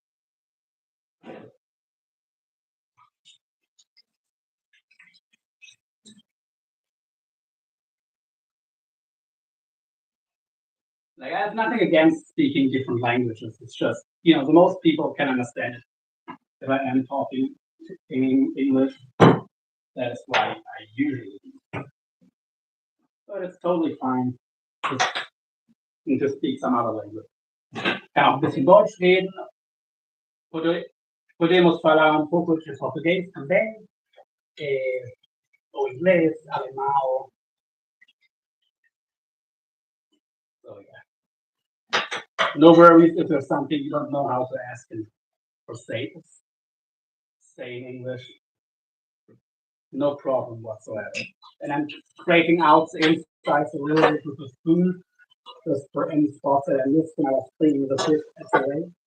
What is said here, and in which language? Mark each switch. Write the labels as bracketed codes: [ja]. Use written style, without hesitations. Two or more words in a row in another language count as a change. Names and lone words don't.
[en] Like, I have nothing against speaking different languages. It's just, the most people can understand it. If I am talking in English, that is why I usually do. But it's totally fine to speak some other language. [de] Kann auch ein bisschen Deutsch reden. [pt] Podemos falar um pouco de português também. Ou inglês, alemão. [en] So, yeah. No worries if there's something you don't know how to ask or say in English. no problem whatsoever. And I'm scraping out the insides a little bit with a spoon, just for any spots that I missed when I was cleaning the fish at the lake.